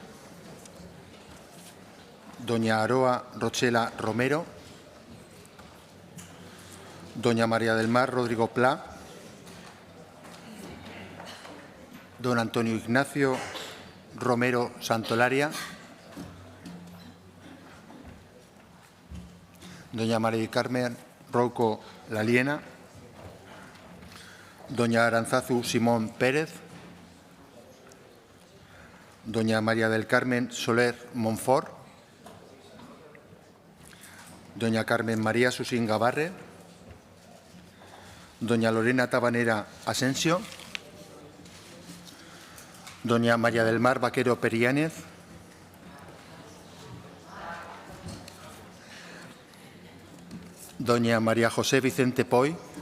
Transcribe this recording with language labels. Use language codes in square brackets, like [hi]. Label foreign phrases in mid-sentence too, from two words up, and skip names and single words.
[es] doña Aroa Rochela Romero, doña María del Mar Rodrigo Pla, don Antonio Ignacio Romero Santolaria, doña María del Carmen Rouco Laliena, doña Aranzazu Simón Pérez, doña María del Carmen Soler Monfort, doña Carmen María Susín Gabarre, doña Lorena Tabanera Asensio, doña María del Mar Vaquero Periánez, doña María José Vicente Poy,